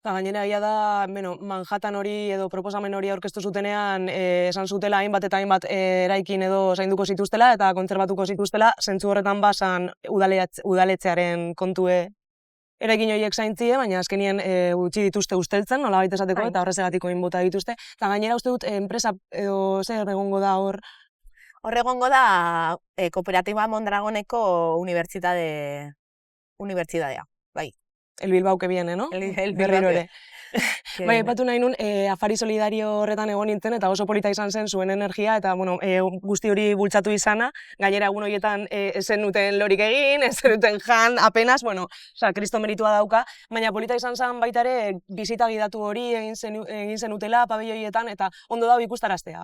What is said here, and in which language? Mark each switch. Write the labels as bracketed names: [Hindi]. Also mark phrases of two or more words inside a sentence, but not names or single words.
[Basque] Eta gainera egia da, Manhattan hori edo proposamen hori aurkeztu zutenean esan zutela hainbat eta hainbat eraikin edo zainduko zituztela eta kontserbatuko zituztela, zentzu horretan basan udaletxearen kontue eraikin horiek zaintzie, baina azkenien utzi dituzte usteltzen, nolabait esateko, eta horrezegatiko bota dituzte. Eta gainera uste dut enpresa edo zer egongo da hor? Hor egongo da Kooperatiba Mondragoneko unibertsitatea, bai. [Spanish] El Bilbao que viene, no? El [Basque] Berriro ere. Bai, aipatu nahi nun, afari solidario horretan egon nintzen, eta oso polita izan zen zuen energia, eta guzti hori bultzatu izana, gainera egun horietan ez zenuten lorik egin, ez zenuten jan, apenas, kristo meritua dauka, baina polita izan zen baita ere, bizita gidatu hori egin zenutela, pabelloietan, eta ondo dago ikustaraztea.